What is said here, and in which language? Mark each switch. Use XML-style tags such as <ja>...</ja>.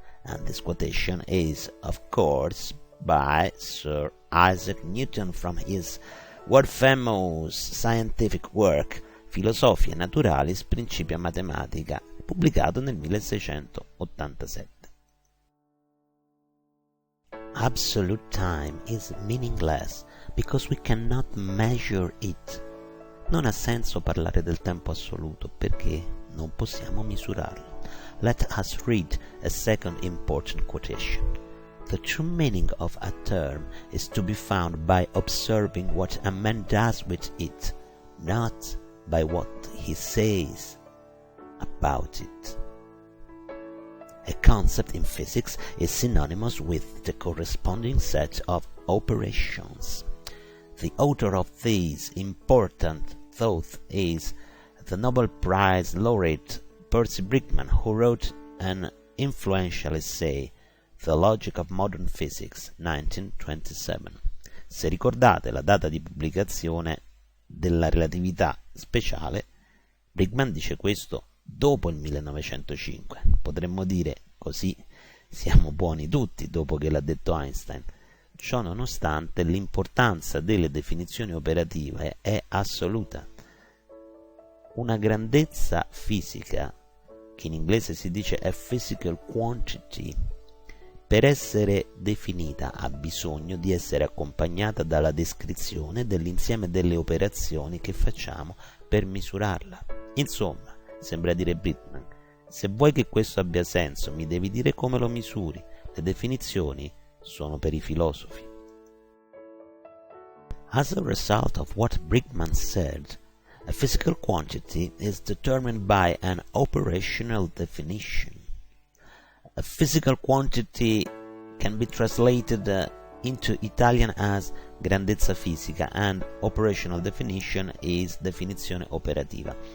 <en>And this quotation is, of course, by Sir Isaac Newton from his world-famous scientific work Philosophiae Naturalis Principia Mathematica,</en> <it>pubblicato nel 1687.</it> <en>Absolute time is meaningless because we cannot measure it.</en> <it>Non ha senso parlare del tempo assoluto perché non possiamo misurarlo.</it> <en>Let us read a second important quotation. The true meaning of a term is to be found by observing what a man does with it, not by what he says about it. A concept in physics is synonymous with the corresponding set of operations. The author of this important thought is the Nobel Prize laureate Percy Brickman, who wrote an influential essay, The Logic of Modern Physics, 1927.</en> <it>Se ricordate la data di pubblicazione della relatività speciale, Brickman dice questo dopo il 1905. Potremmo dire così siamo buoni tutti dopo che l'ha detto Einstein. Ciò nonostante l'importanza delle definizioni operative è assoluta. Una grandezza fisica, che in inglese si dice a physical quantity, per essere definita ha bisogno di essere accompagnata dalla descrizione dell'insieme delle operazioni che facciamo per misurarla. Insomma, sembra dire Brickman, se vuoi che questo abbia senso mi devi dire come lo misuri. Le definizioni sono per i filosofi.</it> <en>As a result of what Brickman said, a physical quantity is determined by an operational definition. A physical quantity can be translated into Italian as grandezza fisica, and operational definition is definizione operativa.</en>